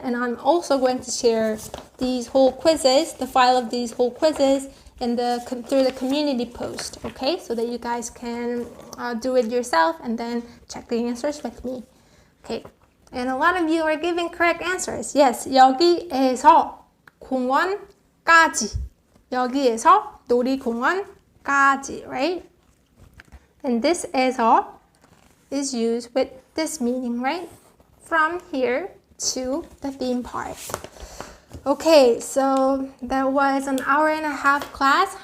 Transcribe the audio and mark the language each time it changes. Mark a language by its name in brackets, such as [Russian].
[English] And I'm also going to share these whole quizzes, the file of these whole quizzes, through the community post, okay? So that you guys can do it yourself and then check the answers with me, okay? And a lot of you are giving correct answers. [Korean] Yes, 여기에서 공원까지. 여기에서 놀이공원까지, right? [English] And this 에서 is used with this meaning, right? From here to the theme park. Okay, so that was an hour and a half class.